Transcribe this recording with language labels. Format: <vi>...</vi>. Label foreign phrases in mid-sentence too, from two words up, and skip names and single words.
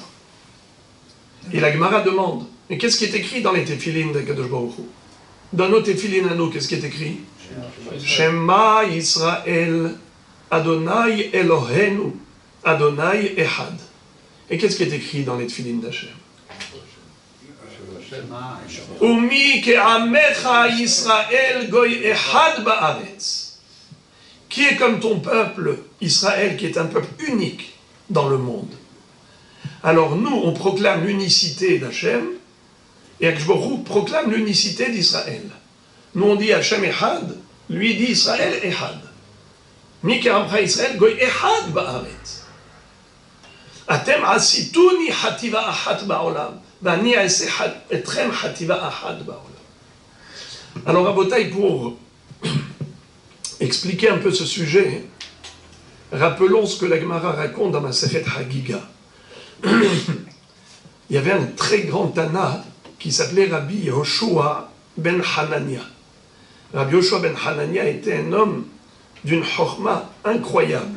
<fr>Et la Gemara demande, mais qu'est-ce qui est écrit dans les Téphilines d'Akadosh Baruch Hu? Dans nos Téphilines à nous, qu'est-ce qui est écrit?</fr> <he>שמע ישראל, אדוני אלוהינו, אדוני אחד.</he> <fr>Et qu'est-ce qui est écrit dans les Téphilines d'Hachem?</fr> <he>ומי כעמך ישראל גוי אחד בארץ.</he> <fr>Qui est comme ton peuple, Israël, qui est un peuple unique dans le monde. Alors nous, on proclame l'unicité d'Hachem, et Akadosh Baruch Hu proclame l'unicité d'Israël. Nous on dit</fr> <he>השם אחד,</he> <fr>lui dit</fr> <he>ישראל אחד. מי כעמך ישראל גוי אחד בארץ. אתם עשיתוני חטיבה אחת בעולם, ואני אעשה אתכם חטיבה אחת בעולם.</he> <fr>Alors Rabotai, pour expliquer un peu ce sujet, rappelons ce que la Gemara raconte dans Masechet Hagiga. Il y avait un très grand Tana qui s'appelait Rabbi Yehoshua ben Hanania. Rabbi Yehoshua ben Hanania était un homme d'une chorma incroyable.</fr>